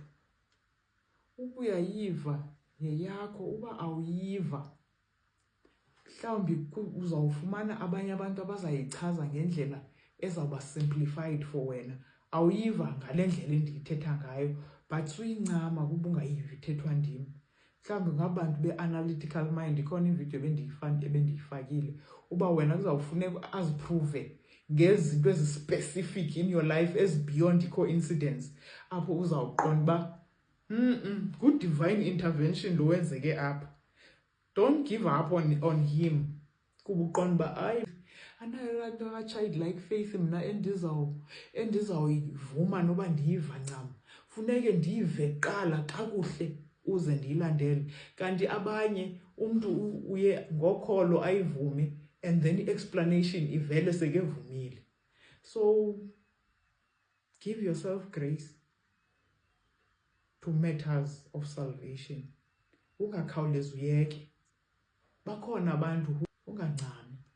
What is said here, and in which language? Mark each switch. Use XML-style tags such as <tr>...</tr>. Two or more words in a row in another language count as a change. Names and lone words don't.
<xh>Uba uyayiva yeyakho, uba awuyiva mhlawumbi uzawufumana abanye abantu abazayichaza ngendlela ezawuba</xh> <en>simplified for</en> <xh>wena. Awuyiva ngale ndlela endiyithetha ngayo, but suyincama kuba ungayivi ithethwa ndim. Mhlawumbi ngabantu be-</xh> <en>analytical mind,</en> <xh>ikhona ividiyo ebendiyifakile uba wena kuzawufuneka aziprove ngezinto ezi-specific</xh> <en>in your life beyond coincidence,</en> <xh>apho uzawuqonda uba</xh> <en>good divine intervention</en> <xh>lo wenzeke apha.</xh> <en>Don't give up on him.</en> <xh>Kuba uqonda uba hayi anayo laa nto ka-</xh> <en>childlike faith</en> <xh>mna endizawuyivuma noba ndiyiva ncam. Funeke ndiyive kuqala kakuhle uze ndiyilandele. Kanti abanye umntu uye ngokholo ayivume</xh> <en>and then</en> <xh>i-explanation ivele sekevumile.</xh> <en>So give yourself grace to matters of salvation.</en> <xh>Ungakhawulezi uyeke. Bakhona abantu ungancami.</xh>